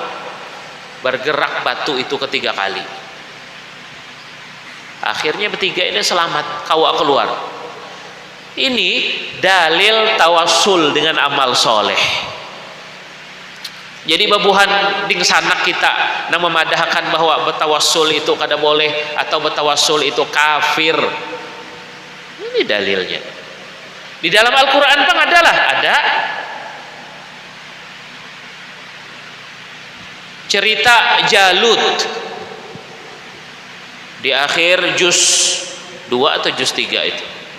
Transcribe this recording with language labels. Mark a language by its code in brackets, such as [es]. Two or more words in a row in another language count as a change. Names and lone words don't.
[bjn] Bergerak batu itu ketiga kali. Akhirnya bertiga ini selamat, kawa keluar. [id] Ini dalil tawassul dengan amal soleh. [bjn] Jadi babuhan ding sanak kita yang memadahkan bahwa bertawassul itu kada boleh atau bertawassul itu kafir. [id] Ini dalilnya. Di dalam Al-Qur'an pun adalah ada cerita Jalut di akhir juz 2 atau juz 3 itu.